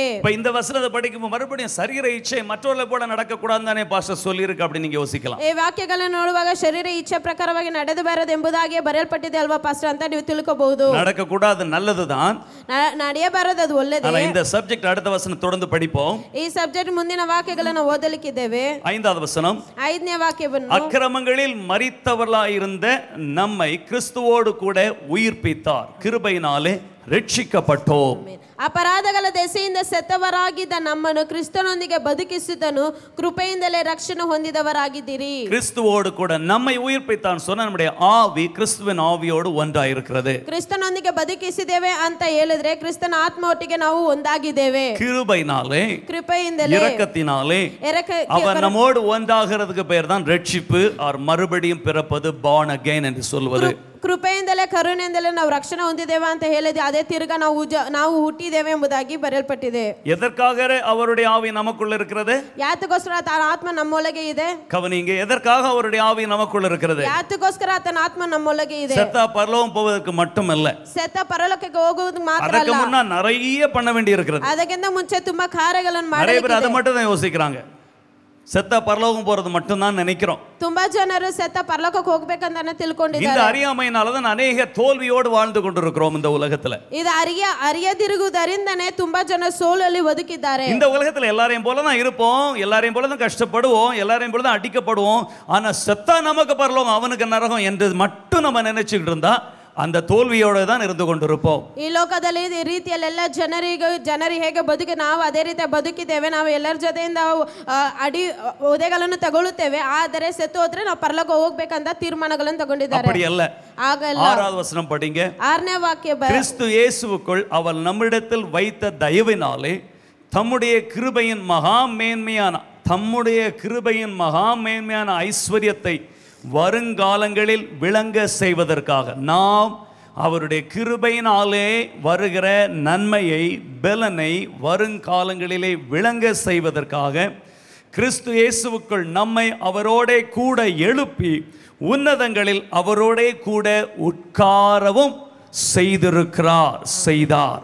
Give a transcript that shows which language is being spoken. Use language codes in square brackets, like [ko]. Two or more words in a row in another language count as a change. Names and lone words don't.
[ta] இந்த வசனத்தை படிக்கும்போது மறுபடியும் சரீர இச்சை மற்றவர்களை போல நடக்க கூடாதுன்னு பாஸ்டர் சொல்லியிருக்கு அப்படி நீங்க யோசிக்கலாம். [kn] ಈ ವಾಕ್ಯಗಳನ್ನು ನೋಡುವಾಗ ಶರೀರ ಇಚ್ಛೆ ಪ್ರಕಾರವಾಗಿ ನಡೆದು ಬರದು ಎಂಬುದಾಗಿ ಬರೆಯಲ್ಪಟ್ಟಿದೆ ಅಲ್ವಾ ಪಾಸ್ಟರ್ ಅಂತ ನೀವು ತಿಳ್ಕೋಬಹುದು. [ta] நடக்க கூடாது நல்லதுதான், [kn] ನಡೆಯಬಾರದು ಅದು ಒಳ್ಳೆಯದೇ. [ta] ஆனா இந்த சப்ஜெக்ட் அடுத்த வசனம் தொடர்ந்து படிப்போம். [kn] ಈ ಸಬ್ಜೆಕ್ಟ್ ಮುಂದಿನ ವಾಕ್ಯಗಳನ್ನು ಓದಲಿಕ್ಕಿದ್ದೇವೆ. [ta] 5வது வசனம், [kn] 5ನೇ ವಾಕ್ಯವನ್ನು, [ta] அக்கிரமங்களில் மரித்தவர்களாயிருந்த நம்மை கிறிஸ்துவோடு கூட உயிர்ப்பித்தார், கிருபையினாலே ರಕ್ಷಿಸಲ್ಪಟ್ಟೋம். [kn] ಅಪರಾಧಗಳ ದೆಸೆಯಿಂದ ಸತ್ತವರಾಗಿದ್ದ ನಮ್ಮನ್ನು ಕ್ರಿಸ್ತನೊಂದಿಗೆ ಬದುಕಿಸಿದನು, ಕೃಪೆಯಿಂದಲೇ ರಕ್ಷಣೆ ಹೊಂದಿದವರಾಗಿದ್ದೀರಿ. [ta] கிறிஸ்துவோடு கூட நம்மை உயிர்ப்பித்தான் சொன்ன நம்முடைய ஆவி கிறிஸ்துவின் ஆவியோடு ஒன்றாயிருக்கிறது. [kn] ಕ್ರಿಸ್ತನೊಂದಿಗೆ ಬದುಕಿಸಿದ್ದೇವೆ ಅಂತ ಹೇಳಿದ್ರೆ ಕ್ರಿಸ್ತನ ಆತ್ಮ ಒಟ್ಟಿಗೆ ನಾವು ಒಂದಾಗಿದ್ದೇವೆ. [ta] கிருபையினாலே, [kn] ಕೃಪೆಯಿಂದಲೇ, [ta] இரக்கத்தினாலே அவர் நம்மோடு ஒன்றாகிறதுக்கு பெயர் தான் ரட்சிப்பு ஆர் மறுபடியும் பிறப்பது, [en] born again [ta] என்று சொல்வது. [kn] ಕೃಪೆಯಿಂದಲೇ ಕರುಣೆಯಿಂದಲೇ ನಾವು ರಕ್ಷಣೆ ಹೊಂದಿದ್ದೇವೆ ಅಂತ ಹೇಳಿದ್ವಿ, ಅದೇ ತಿರುಗ ನಾವು ಹುಟ್ಟಿದ್ದೇವೆ ಎಂಬುದಾಗಿ ಬರೆಯಲ್ಪಟ್ಟಿದೆ. [ta] எதற்காக அவருடைய ஆவி நமக்குள்ள இருக்கிறது? [kn] ಯಾತಕ್ಕೋಸ್ಕರ ಆತನ ಆತ್ಮ ನಮ್ಮೊಳಗೆ ಇದೆ. [ta] கவனிங்க, எதற்காக அவருடைய ஆவி நமக்குள்ள இருக்கிறது? [kn] ಯಾತಕ್ಕೋಸ್ಕರ ಆತನ ಆತ್ಮ ನಮ್ಮೊಳಗೆ ಇದೆ. [ta] செத்தா பரலோகம் போவதற்கு மட்டுமல்ல, [kn] ಸತ್ತ ಪರಲೋಕಕ್ಕೆ ಹೋಗುವುದು ಮಾತ್ರ ಅದಕ್ಕೆ ಅಲ್ಲ, [ta] முன்ன நிறைய பண்ண வேண்டி இருக்கிறது. [kn] ಅದಕ್ಕಿಂತ ಮುಂಚೆ ತುಂಬಾ ಕಾರ್ಯಗಳನ್ನು [ta] நிறைய பேர் அதை [kn] ಮಾಡಲಿದೆ. [ta] மட்டும் தான் யோசிக்கிறாங்க. செத்த பரலோகம் போறது மட்டும் தான் நினைக்கிறோம். [kn] ತುಂಬಾ ಜನರು ಸತ್ತ ಪರಲೋಕಕ್ಕೆ ಹೋಗಬೇಕಂತ ತಿಳ್ಕೊಂಡಿದ್ದಾರೆ. [ta] இந்த அறியாமையினால தான் அநேக தோல்வியோடு வாழ்ந்து கொண்டிருக்கிறோம் இந்த உலகத்துல. [kn] ಇದು ಅರಿಯದಿರುವುದರಿಂದನೇ ತುಂಬಾ ಜನ ಸೋಲಲ್ಲಿ ಬದುಕಿದ್ದಾರೆ. [ta] இந்த உலகத்துல எல்லாரையும் போல தான் இருப்போம், எல்லாரையும் போல தான் கஷ்டப்படுவோம், எல்லாரையும் போல தான் அடிக்கப்படுவோம். ஆனா செத்தா நமக்கு பரலோகம் அவனுக்கு நரகம் என்று மட்டும் நம்ம நினைச்சுக்கிட்டு இருந்தா அந்த தோல்வியோட தான் இருந்து கொண்டிருப்போம். [kn] ಈ ಲೋಕದಲ್ಲಿ ಈ ರೀತಿಯಲ್ಲೆಲ್ಲ ಜನರು ಹೇಗೆ ಬದುಕಿ ನಾವು ಅದೇ ರೀತಿ ಬದುಕಿದ್ದೇವೆ. ನಾವು ಎಲ್ಲರ ಜೊತೆಯಿಂದ ಉದಯಗಳನ್ನು ತಗೊಳ್ಳುತ್ತೇವೆ, ಆದರೆ ಸತ್ತು ಹೋದ್ರೆ ನಾವು ಪರಲೋಕ ಹೋಗ್ಬೇಕಂತ ತೀರ್ಮಾನಗಳನ್ನು ತಗೊಂಡಿದ್ದಾರೆ. [ta] அப்படி அல்ல. [kn] ಆಗಲ್ಲ. [ta] 6வது வசனம் படிங்க. [kn] 6ನೇ ವಾಕ್ಯ, [ta] கிறிஸ்து இயேசுவுக்குள் அவர் நம்மிடத்தில் வைத்த தயவினாலே தம்முடைய கிருபையின் மகா மேன்மையான ஐஸ்வர்யத்தை வருங்காலங்களில் விளங்க செய்வதற்காக நாம் அவருடைய கிருபையினாலே வருகிற நன்மையை பலனை வருங்காலங்களிலே விளங்க செய்வதற்காக கிறிஸ்து இயேசுவுக்குள் நம்மை அவரோடே கூட எழுப்பி உன்னதங்களில் அவரோடே கூட உட்காரவும் செய்தார்.